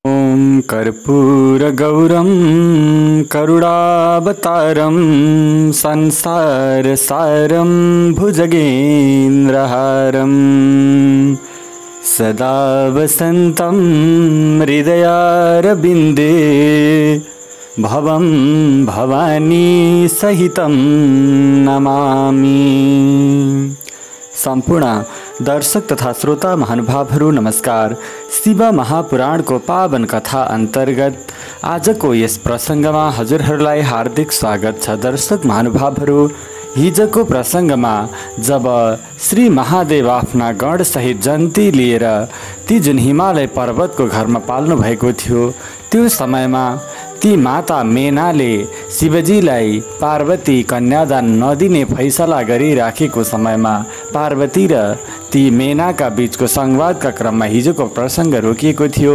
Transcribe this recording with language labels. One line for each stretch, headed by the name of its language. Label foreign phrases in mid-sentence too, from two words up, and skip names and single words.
Sanskrit: कर्पूरगौरं करुणावतारं संसारसारं भुजगेन्द्रहारं सदा वसन्तं हृदयारविन्दे भवं भवानी सहितं नमामि।
Nepali: सम्पूर्ण दर्शक तथा श्रोता महानुभावहरू नमस्कार। शिव महापुराणको पावन कथा अन्तर्गत आजको यस प्रसङ्गमा हजुरहरूलाई हार्दिक स्वागत छ। दर्शक महानुभावहरू, हिजोको प्रसङ्गमा जब श्री महादेव आफ्ना गणसहित जन्ती लिएर ती जुन हिमालय पर्वतको घरमा पाल्नु भएको थियो, त्यो समयमा ती माता मेनाले शिवजीलाई पार्वती कन्यादान नदिने फैसला गरिराखेको समयमा पार्वती र ती मेनाका बीचको संवादका क्रममा हिजोको प्रसङ्ग रोकिएको थियो।